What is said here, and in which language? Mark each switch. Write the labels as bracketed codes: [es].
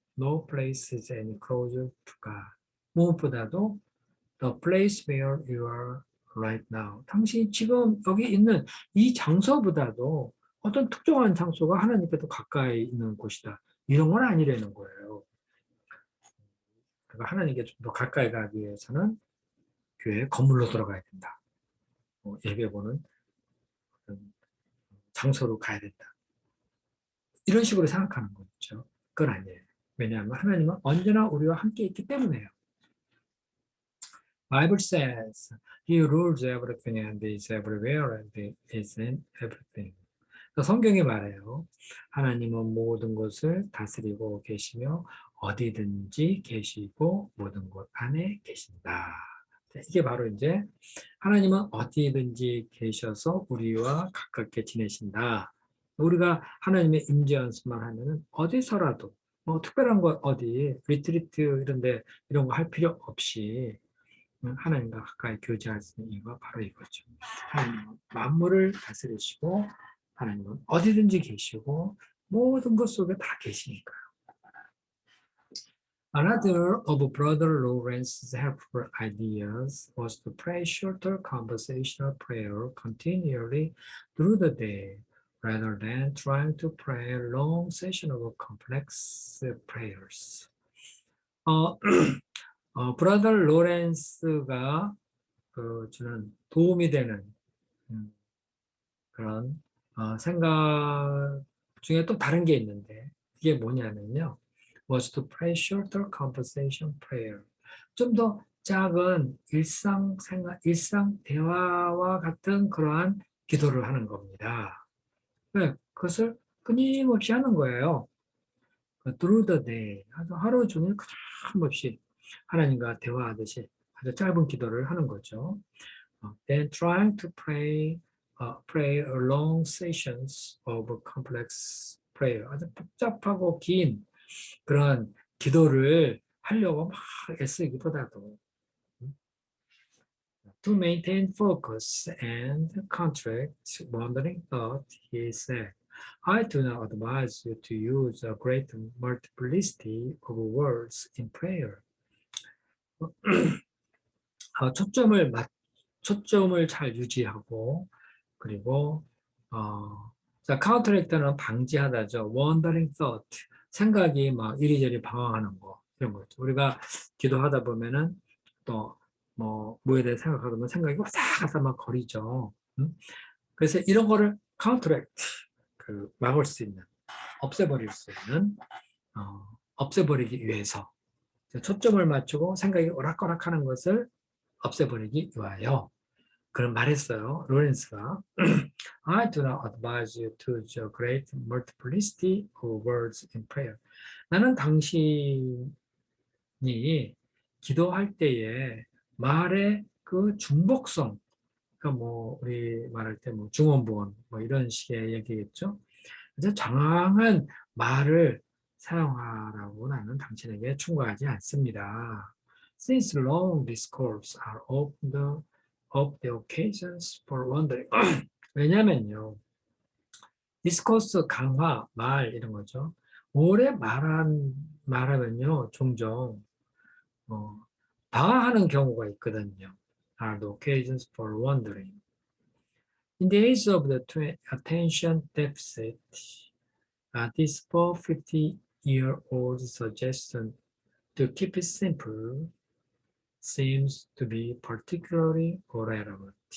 [en] No place is any closer to God. [ko] 무엇보다도 [en] the place where you are right now. [ko] 당신이 지금 여기 있는 이 장소보다도 어떤 특정한 장소가 하나님께 더 가까이 있는 곳이다. 이런 건 아니라는 거예요. 그러니까 하나님께 좀 더 가까이 가기 위해서는 교회 건물로 들어가야 된다. 예배 보는 장소로 가야 된다. 이런 식으로 생각하는 거죠. 그건 아니에요. 왜냐하면 하나님은 언제나 우리와 함께 있기 때문에요. [en] Bible says He rules everything and is everywhere and is in everything. [ko] 성경이 말해요. 하나님은 모든 것을 다스리고 계시며 어디든지 계시고 모든 것 안에 계신다. 이게 바로 이제 하나님은 어디든지 계셔서 우리와 가깝게 지내신다. 우리가 하나님의 임재 연습만 하면은 어디서라도 뭐 특별한 것 어디 리트리트 이런데 이런 거 할 필요 없이 하나님과 가까이 교제할 수 있는 이유가 바로 이거죠. 하나님은 만물을 다스리시고 하나님은 어디든지 계시고 모든 것 속에 다 계시니까요. [en] Another of Brother Lawrence's helpful ideas was to pray shorter conversational prayer continually through the day, rather than trying to pray long session of complex prayers. [ko] 브라더 로렌스가 주는 도움이 되는 그런 생각 중에 또 다른 게 있는데 이게 뭐냐면요. [en] was to pray shorter conversation prayer. [ko] 좀 더 작은 일상 대화와 같은 그러한 기도를 하는 겁니다. 네, 그것을 끊임없이 하는 거예요. [en] through the day. [ko] 하루 종일 끊임없이 하나님과 대화하듯이 아주 짧은 기도를 하는 거죠. [en] Then trying to pray long sessions of complex prayer. [ko] 아주 복잡하고 긴 그런 기도를 하려고 막 애쓰기보다도 [en] to maintain focus and contract wandering thought, he said, I do not advise you to use a great multiplicity of words in prayer. [ko] 초점을 잘 유지하고 그리고 카운터렉터는 방지하다죠. [en] wandering thought, [ko] 생각이 막 이리저리 방황하는 거 이런 거죠. 우리가 기도하다 보면은 또 뭐에 대해 생각하다 보면 생각이 와싹와싹 막 거리죠. 그래서 이런 거를 카운터렉트 막을 수 있는, 없애버릴 수 있는, 없애버리기 위해서 초점을 맞추고 생각이 오락가락하는 것을 없애버리기 위하여 그런 말했어요. [en] 로렌스가 I do not advise you to use a great multiplicity of words in prayer. [ko] 나는 당신이 기도할 때에 말의 그 중복성, 그러니까 우리 말할 때 중원부원 이런 식의 얘기겠죠. 그래서 정확한 말을 사용하라고 나는 당신에게 충고하지 않습니다. [en] Since long discourse are of the occasions for wondering. [ko] 왜냐면요. 디스코스, 강화, 말 이런 거죠. 오래 말하면요. 종종 방황하는 경우가 있거든요. [en] Are the occasions for wondering. In the age of the attention deficit, this 450-year-old suggestion to keep it simple seems to be particularly relevant.